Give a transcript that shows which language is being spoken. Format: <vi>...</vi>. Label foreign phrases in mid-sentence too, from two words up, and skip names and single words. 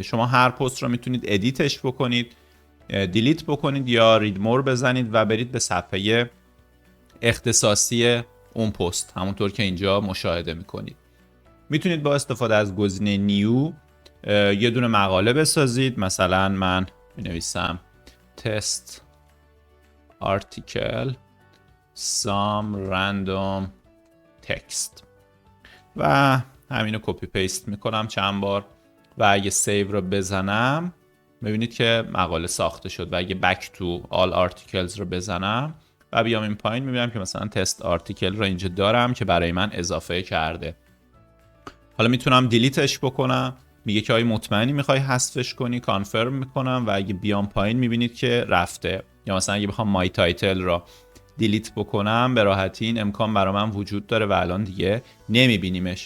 <fa>شما هر پست رو میتونید ادیتش بکنید، دیلیت بکنید یا</fa> <en>read more</en> <fa>بزنید و برید به صفحه اختصاصی اون پست، همونطور که اینجا مشاهده میکنید. میتونید با استفاده از گزینه نیو یه دونه مقاله بسازید. مثلا من می‌نویسم</fa> <en>test article some random text</en> <fa>و همینو</fa> <en>copy paste</en> <fa>میکنم چند بار و اگه سیو رو بزنم میبینید که مقاله ساخته شد. و اگه</fa> <en>back to all articles</en> <fa>رو بزنم و بیام این پایین میبینم که مثلا</fa> <en>test article</en> <fa>رو اینجا دارم که برای من اضافه کرده. حالا میتونم دیلیتش بکنم، میگه که آیا مطمئنی میخوای حذفش کنی، کانفرم میکنم و اگه بیام پایین میبینید که رفته. یا مثلا اگه بخوام</fa> <en>my title</en> <fa>رو دیلیت بکنم به راحتی این امکان برای من وجود داره و الان دیگه نمیبینیمش.</fa>